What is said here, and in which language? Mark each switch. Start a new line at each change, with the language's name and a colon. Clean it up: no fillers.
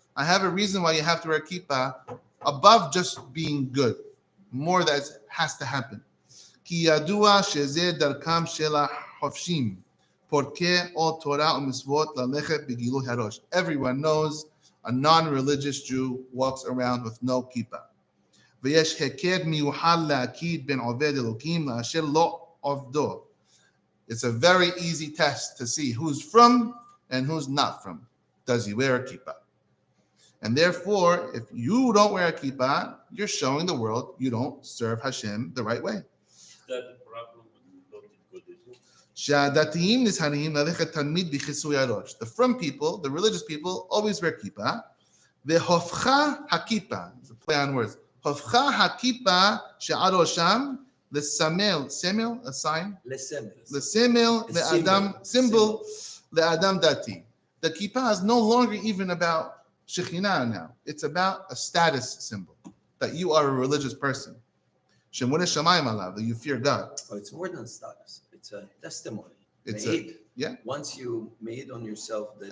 English: I have a reason why you have to wear kippah above just being good. More that has to happen.
Hebrew: כי ידוע שזה דרכם של החופשים. פורקי או תורה ומצוות ללכת בגילוי הראש.
English: Everyone knows a non-religious Jew walks around with no kippah.
Hebrew: ויש היכר מיוחד להכיר בין עובד אלוקים לאשר לא עובדו.
English: It's a very easy test to see who's from and who's not from. Does he wear a kippah? And therefore, if you don't wear a kippah, you're showing the world you don't serve Hashem the right way. Is that the problem with Godezu?
Hebrew: שהדתיים נזהרים ללכת תמיד בכיסוי הראש.
English: The from people, the religious people, always wear kippah.
Hebrew: והופכה הכיפה,
English: it's a play on words,
Hebrew: הופכה הכיפה שעל ראשם לסמל, סמל,
English: a sign?
Hebrew: לסמל, לאדם,
English: symbol,
Hebrew: לאדם דתי.
English: The kippah is no longer even about Shekhinah now. It's about a status symbol, that you are a religious person. Shemuna Shamayim alav, that you fear God. Oh, it's more than status. It's a testimony. It's made. Yeah. Once you made on yourself that